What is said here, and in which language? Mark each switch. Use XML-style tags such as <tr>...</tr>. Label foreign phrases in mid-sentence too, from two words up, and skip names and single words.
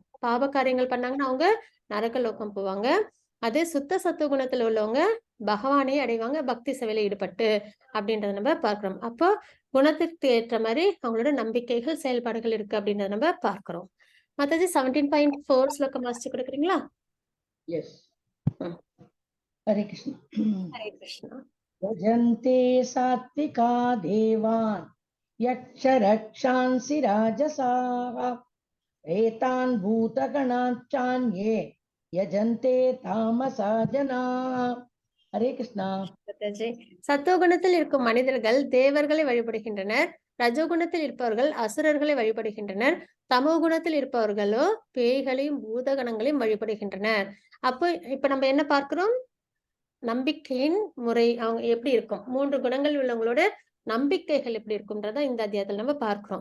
<ta>பாவ காரியங்கள் பண்ணாங்கன்னா அவங்க நரகலோகம் போவாங்க. அதே சுத்த சத்துவ குணத்துல உள்ளவங்க பகவானே அடைவாங்க பக்தி சேவையில ஈடுபட்டு அப்படின்றத நம்ம பார்க்கிறோம். அப்போ குணத்திற்கு ஏற்ற மாதிரி அவங்களோட நம்பிக்கைகள் செயல்பாடுகள் இருக்கு அப்படின்றத நம்ம பார்க்கிறோம். மத்தது 17.4 ஸ்லோகம் வாசிச்சு கொடுக்குறீங்களா?</ta> <en>Yes. Hare Krishna.</en> <ta>ஹரே கிருஷ்ணா.</ta> <sa>भजन्ते सात्विका देवान् यक्षरक्षांसि राजसाः एतान् भूतगणाच्चान्ये यजन्ते तामसा जनाः. हरे कृष्णा.</sa> <ta>சத்துவகுணத்தில் இருக்கும் மனிதர்கள் தேவர்களை வழிபடுகின்றனர். ரஜோகுணத்தில் இருப்பவர்கள் அசுரர்களை வழிபடுகின்றனர். தமோ குணத்தில் இருப்பவர்களோ பேய்களையும் பூதகணங்களையும் வழிபடுகின்றனர். அப்போ இப்ப நம்ம என்ன பார்க்கிறோம்? நம்பிக்கையின் முறை அவங்க எப்படி இருக்கும், 3 குணங்கள் உள்ளவங்களோட நம்பிக்கைகள் எப்படி இருக்கும்ன்றத இந்த அத்தியாயத்துல நம்ம பார்க்கிறோம்.</ta>